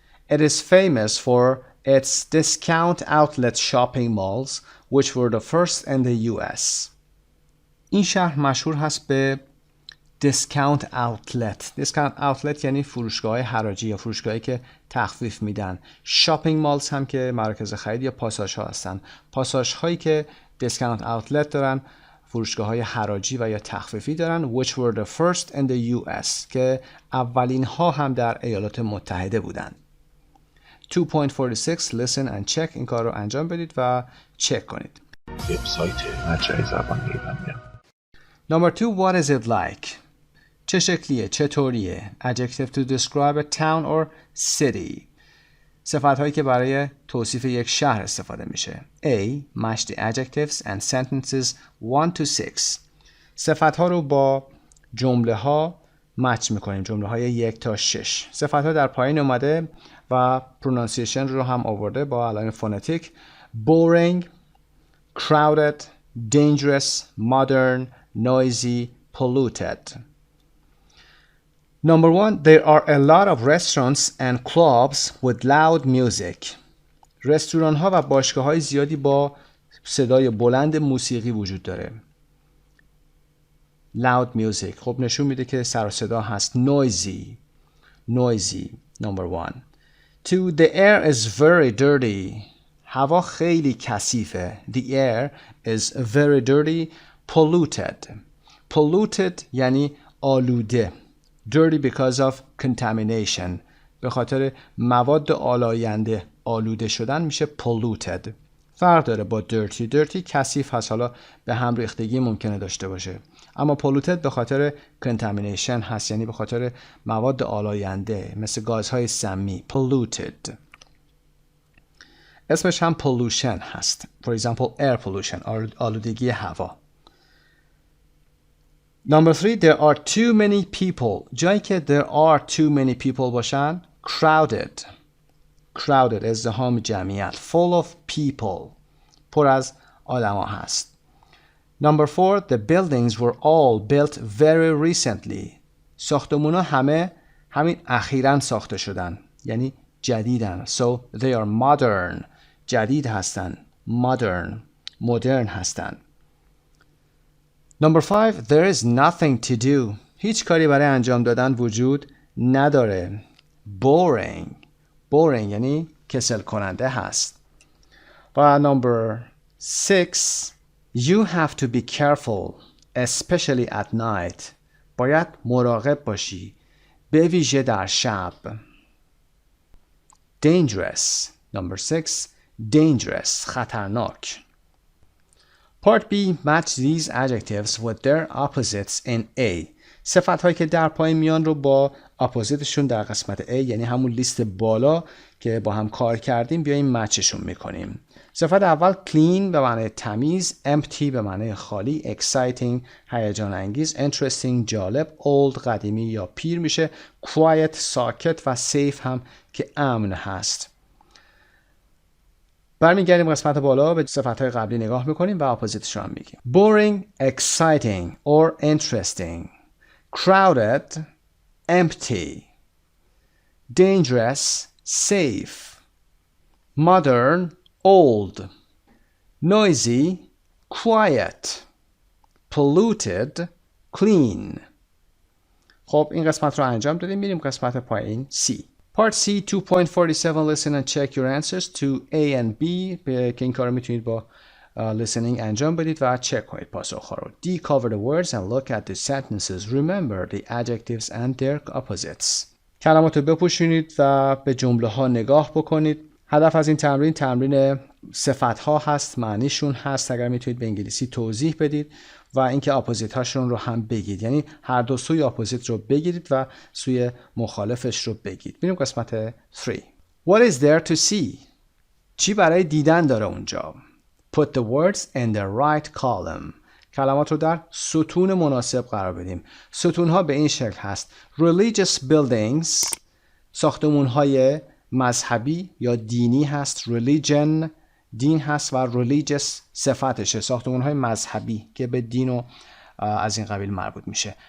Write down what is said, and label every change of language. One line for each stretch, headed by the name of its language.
English: It is famous for its discount outlet shopping malls which were the first in the US.
Persian: این شهر مشهور هست به discount outlet. discount outlet یعنی فروشگاه حراجی یا فروشگاهی که تخفیف میدن. shopping malls هم که مراکز خرید یا پاساژ ها هستن. پاساژ هایی که discount outlet دارن، فروشگاه های حراجی و یا تخفیفی دارن.
English: which were the first in the US
Persian: که اولین ها هم در ایالات متحده بودن.
English: 2.46 listen and check.
Persian: این کار رو انجام بدید و چک کنید. وبسایت مجموعه زبان ایرانیان.
English: Number 2, what is it like?
Persian: چه شکلیه؟ چطوریه؟
English: Adjective to describe a town or city.
Persian: صفت هایی که برای توصیف یک شهر استفاده میشه.
English: A. Match the adjectives and sentences 1 to 6.
Persian: صفت ها رو با جمله ها مچ میکنیم. جمله های 1 تا 6. صفت ها در پایین اومده و پرونانسیشن رو هم آورده با علائم فونتیک.
English: boring, crowded, dangerous, modern, noisy, polluted. Number 1, there are a lot of restaurants and clubs with loud music.
Persian: رستوران ها و باشگاه های زیادی با صدای بلند موسیقی وجود داره. loud music خب نشون میده که سر و صدا هست.
English: noisy, noisy. Number 1. 2, the air is very dirty.
Persian: هوا خیلی کثیفه.
English: The air is very dirty. polluted.
Persian: polluted یعنی آلوده.
English: dirty because of contamination.
Persian: به خاطر مواد آلاینده آلوده شدن میشه polluted. فرق داره با dirty. dirty کثیف هست، حالا به هم ریختگی ممکنه داشته باشه. اما polluted به خاطر contamination هست، یعنی به خاطر مواد آلاینده مثل گازهای سمی. polluted. اسمش هم pollution هست.
English: For example air pollution.
Persian: آلودگی هوا.
English: Number 3, there are too many people.
Persian: جایی که
English: there are too many people
Persian: باشن
English: crowded.
Persian: crowded ازدحام جمعیت.
English: full of people.
Persian: پر از آدم ها هست.
English: Number 4, the buildings were all built very recently.
Persian: ساختمون ها همین اخیراً ساخته شدن، یعنی جدیدن.
English: So they are modern.
Persian: جدید هستن.
English: modern.
Persian: modern هستن.
English: Number 5, there is nothing to do.
Persian: هیچ کاری برای انجام دادن وجود نداره.
English: boring.
Persian: boring یعنی کسل کننده هست.
English: و number 6, you have to be careful, especially at night.
Persian: باید مراقب باشی، به ویژه در شب.
English: dangerous. Number 6, dangerous.
Persian: خطرناک.
English: Part B, match these adjectives with their opposites in A.
Persian: صفت هایی که در پایین میان رو با اپوزیتشون در قسمت A، یعنی همون لیست بالا که با هم کار کردیم، بیاییم مچشون میکنیم. صفت اول clean به معنی تمیز، empty به معنی خالی، exciting هیجان انگیز، interesting جالب، old قدیمی یا پیر میشه، quiet ساکت و safe هم که امن هست. برمیگردیم قسمت بالا به صفت‌های قبلی نگاه میکنیم و اپوزیتش رو هم میگیم.
English: boring, exciting or interesting. crowded, empty. dangerous, safe. modern, old. noisy, quiet. polluted, clean.
Persian: خب این قسمت رو انجام دادیم. میریم قسمت پایین C.
English: Part C 2.47 listen and check your answers to A and B
Persian: که این کار رو میتونید با listening انجام بدید و چک کنید پاسخ‌ها رو.
English: D. Cover the words and look at the sentences. Remember the adjectives and their opposites.
Persian: کلمات رو بپوشونید و به جمله ها نگاه بکنید. هدف از این تمرین صفت ها هست، معنیشون هست، اگر میتونید به انگلیسی توضیح بدید و اینکه اپوزیت هاشون رو هم بگید، یعنی هر دو سوی اپوزیت رو بگیرید و سوی مخالفش رو بگید. بریم قسمت 3.
English: What is there to see?
Persian: چی برای دیدن داره اونجا؟
English: Put the words in the right column.
Persian: کلمات رو در ستون مناسب قرار بدیم. ستون ها به این شکل هست: religious buildings، ساختمون های مذهبی یا دینی هست، religion دین هست و religious صفتشه، ساختمون های مذهبی که به دین و از این قبیل مربوط میشه.